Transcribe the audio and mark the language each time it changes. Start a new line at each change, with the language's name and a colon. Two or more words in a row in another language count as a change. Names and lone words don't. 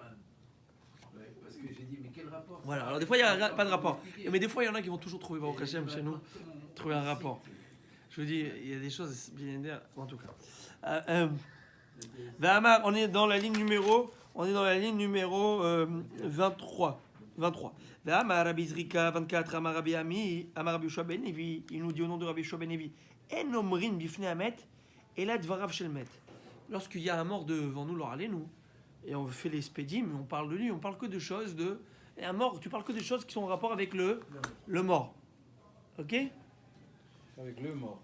French: Ouais, parce que j'ai dit, mais quel rapport? Voilà, alors des fois, il n'y a pas de rapport. Mais des fois, il y en a qui vont toujours trouver, Baruch Hashem, chez nous, trouver un rapport. Je vous dis, il y a des choses bien derrière, en tout cas. Vahama, on est dans la ligne numéro 23. 23.
Hebrew: והמה, רבי זריקא, 24, אמר רבי אמי, אמר רבי יהושע בן לוי,
French: il nous dit au nom de Rabbi Yoshua ben Levi,
Hebrew: אין אומרין בפני המת, אלא דבריו של מת.
French: Lorsqu'il y a un mort devant nous, alors allez-nous, et on fait les spédim, on parle de lui, on parle que de choses de. Et un mort, tu parles que de choses qui sont en rapport avec le mort. Ok? Avec le mort.